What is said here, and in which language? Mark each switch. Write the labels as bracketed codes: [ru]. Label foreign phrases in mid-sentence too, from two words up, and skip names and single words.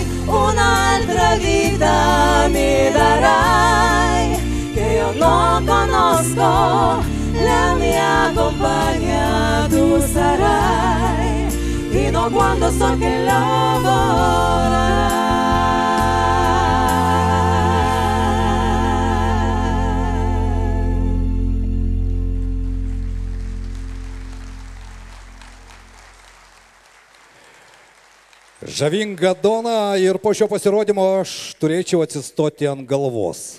[it] Un'altra vita mi darai, che io non conosco, la mia compagna tu sarai, fino a quando so che lo vorrai. [lt] Žavinga Dona, ir po šio pasirodymo aš turėčiau atsistoti ant galvos.